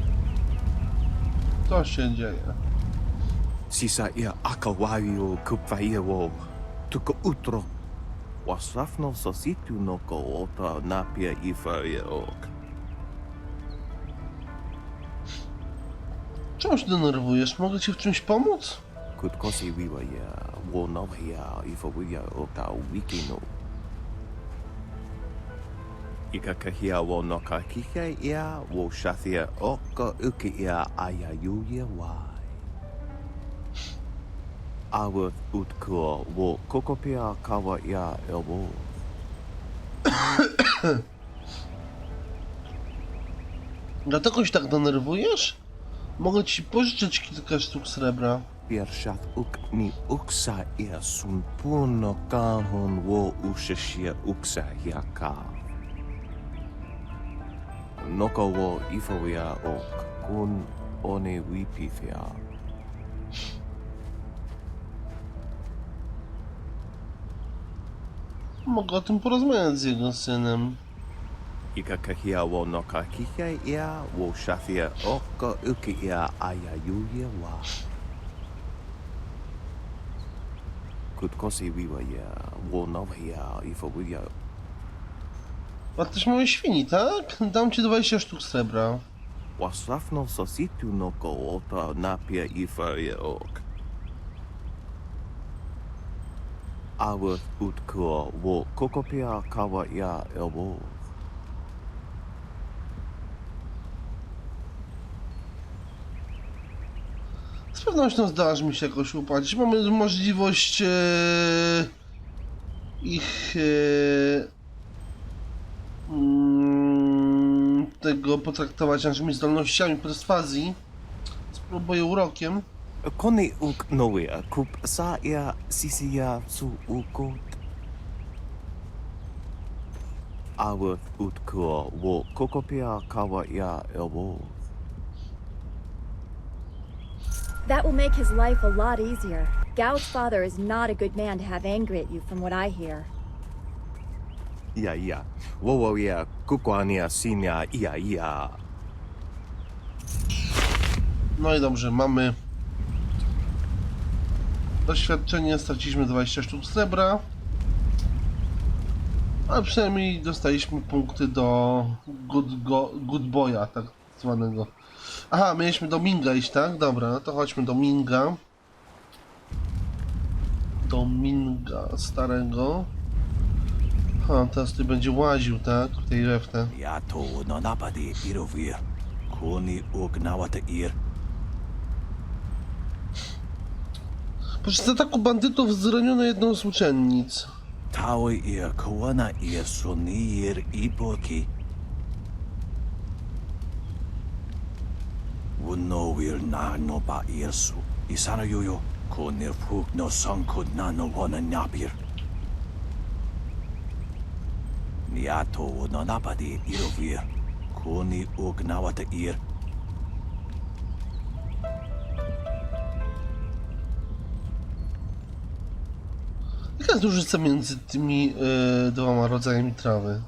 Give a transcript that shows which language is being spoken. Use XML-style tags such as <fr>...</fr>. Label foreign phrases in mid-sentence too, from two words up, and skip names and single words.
<pl>Co się dzieje? Sisa akawario kupwajewo. Tylko utro. Wasafno sositu no koota napia ifaje ok. Czemu się denerwujesz? Mogę ci w czymś pomóc? Kutkosi wiwa wonowia ifawiya oka wikino. Ikakahia wo no kakihia wo shathia oka ukia ayayuya wai. Awth utko wo kokopia kawa ya elbo. Dlatego się tak denerwujesz? Mogę ci pożyczyć kilka sztuk srebra. Piershat uk ni uksa ia sun puno kahon wo ushashia uksa hiaka. Noko wo ifawia ok kun one wipithia. Mogę o tym porozmawiać z jego synem. Ikakahia wo no kakihia ia wo shathia oka ukia ayayuya wa. Kutkosi wiwa wo novia ifawia. A też małe świni, tak? Dam ci 20 sztuk srebra. Wasafno sositu no koota napia ifaria ok. Awth utko wo kokopia kawa ya elbo. Z pewnością zdarzy mi się jakoś upłacić. Mamy możliwość ich tego potraktować naszymi zdolnościami perswazji. Spróbuję urokiem. Koni uk nowia kup sa ya sisia su ukot. Awth utko wo kokopia kawa ya elbo.</pl> <en>That will make his life a lot easier. Gao's father is not a good man to have angry at you, from what I hear. Ja. Wo ya kukwania sinia ia.</en> <pl>No i dobrze, mamy doświadczenie, straciliśmy 20 sztuk srebra. Ale przynajmniej dostaliśmy punkty do</pl> <en>good boya,</en> <pl>tak zwanego. Aha, mieliśmy do Minga iść, tak? Dobra, no to chodźmy do Minga. Do Minga starego. Ha, teraz tu będzie łaził, tak? W tej reftę. Ja to no napadi irovir. Koni uk nawata ir. Podczas ataku bandytów zraniono jedną z uczennic. Tały ir kowana ir sunir ipoki. Wunowir na no ba irsu. Isana yoyo konir fuk no sankud na no wana napir. Niato no napadi irovir. Koni ugnawata ir. Jaka jest różnica między tymi dwoma rodzajami trawy?</pl>